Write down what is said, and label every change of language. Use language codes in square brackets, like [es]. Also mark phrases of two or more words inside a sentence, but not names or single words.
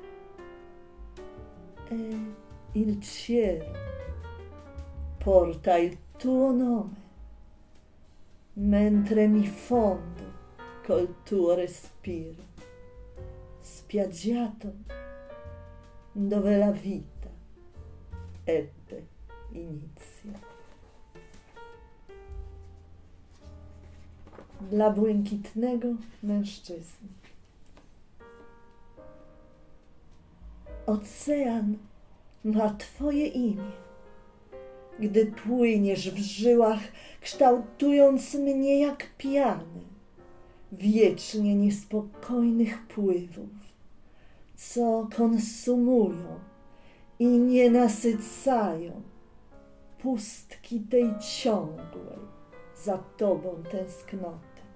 [it] E il cielo porta il tuo nome, mentre mi fondo col tuo respiro, spiaggiato dove la vita ebbe inizio. [pl] Dla błękitnego mężczyzny. Ocean ma twoje imię, gdy płyniesz w żyłach, kształtując mnie jak piany wiecznie niespokojnych pływów, co konsumują i nie nasycają pustki tej ciągłej za tobą tęsknoty.